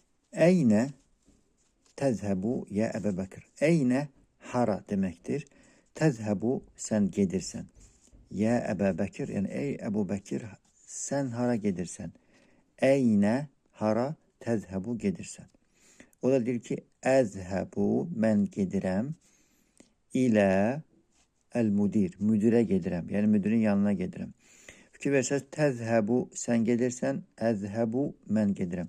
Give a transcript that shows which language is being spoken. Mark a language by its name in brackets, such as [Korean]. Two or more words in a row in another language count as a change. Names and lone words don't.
[Arabic] أين تذهب يا أبا بكر. [Azerbaijani] Eyne hara demektir. Tezhebu sen gedirsen. Ya Ebu Bekir yani ey Ebu Bekir sen hara gedirsen. Eyne hara tezhebu gedirsen. O da der ki ezhebu mən gedirəm [Arabic] إلى المدير. [Azerbaijani] Müdüre gedirəm. Yani müdürün yanına gedirəm. Fikir verseniz tezhebu sen gelirsen ezhebu mən gedirəm.